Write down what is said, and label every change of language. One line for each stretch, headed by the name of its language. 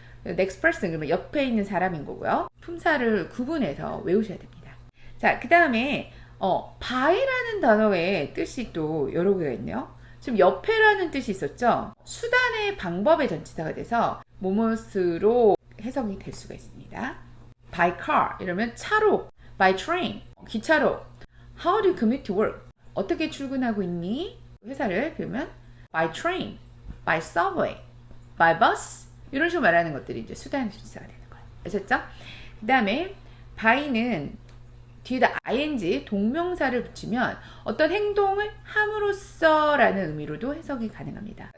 Korean: next person 그러면 옆에 있는 사람인 거고요. 품사를 구분해서 외우셔야 됩니다. 자, 그 다음에 by라는 단어의 뜻이 또 여러 개가 있네요. 지금 옆에라는 뜻이 있었죠. 수단의 방법의 전치사가 돼서 뭐뭇으로 해석이 될 수가 있습니다.
English: by car
Korean: 이러면 차로,
English: by train
Korean: 기차로.
English: How do you commute to work?
Korean: 어떻게 출근하고 있니? 회사를 그러면
English: by train, by subway, by bus
Korean: 이런 식으로 말하는 것들이 이제 수단의 전치사가 되는 거예요. 아셨죠? 그 다음에 by는 뒤에다 ing 동명사를 붙이면 어떤 행동을 함으로써 라는 의미로도 해석이 가능합니다.